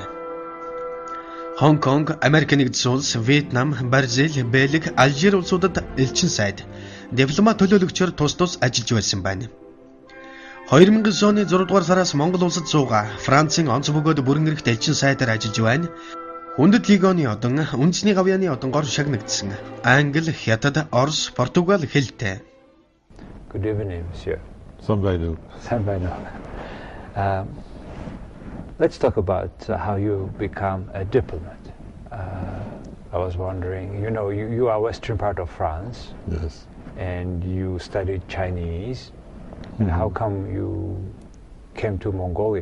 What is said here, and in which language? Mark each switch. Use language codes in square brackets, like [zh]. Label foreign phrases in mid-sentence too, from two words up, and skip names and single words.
[mn] Хонконг, Америк нэгдсэн улс, Вьетнам, Бразил, Бельги, Алжир улсуудад элчин сайд, дипломат төлөөлөгчөөр тус ажиллаж байсан байна. 2009 оны 6 дугаар сараас Монгол улсад суугаа Францын онц бөгөөд бүрэн эрхт элчин сайдаар ажиллаж байна. Хүндэт легионы одон, үндэсний гавьяаны одонгоор шагнагдсан. Англи, Хятад, Орос, Португал хэлтэй. [en] Good evening, monsieur. [mn] Сайн байна. [en] Let's talk about how you become a diplomat. I was wondering, you are western part of France. Yes. And you studied Chinese. And how come you came to Mongolia?